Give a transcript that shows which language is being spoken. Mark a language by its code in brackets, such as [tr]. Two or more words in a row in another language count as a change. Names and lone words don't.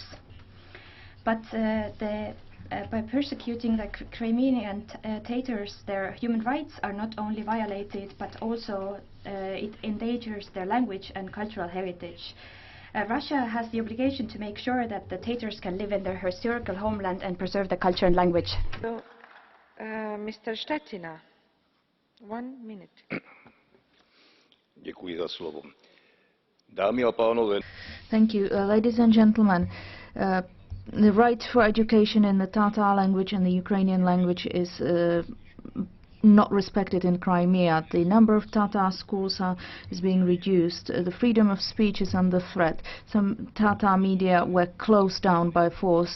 [en] But by persecuting the Crimean Tatars, their human rights are not only violated, but also it endangers their language and cultural heritage. Russia has the obligation to make sure that the Tatars can live in their historical homeland and preserve their culture and language. So, Mr. Štětina, 1 minute. [cs] Děkuji za slovo. Dámy a pánové. [en] Thank you. Ladies and gentlemen, the right for education in the Tatar language and the Ukrainian language is not respected in Crimea. The number of Tatar schools is being reduced. The freedom of speech is under threat. Some Tatar media were closed down by force.